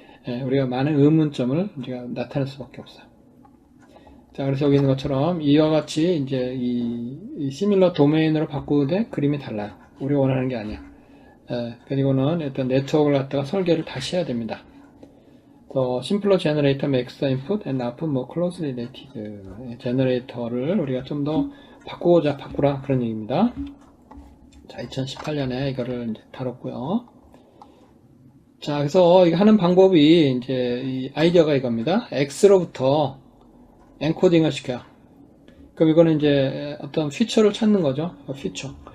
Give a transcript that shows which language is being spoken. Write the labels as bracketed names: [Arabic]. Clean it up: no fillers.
[Korean] 우리가 많은 의문점을 우리가 나타낼 수밖에 없어요. 자, 그래서 여기 있는 것처럼 이와 같이 이제 이 시밀러 도메인으로 바꾸되 그림이 달라요. 우리가 원하는 게 아니야. 그리고는 일단 네트워크를 갖다가 설계를 다시 해야 됩니다. [English] The simpler generator makes the input and output more closely related. [Korean] 제너레이터를 우리가 좀 더 바꾸라 그런 얘기입니다. 자, 2018년에 이거를 이제 다뤘고요. 자, 그래서 이거 하는 방법이 이제 이 아이디어가 이겁니다. X로부터 엔코딩을 시켜요. 그럼 이거는 이제 어떤 피처를 찾는 거죠. 피처.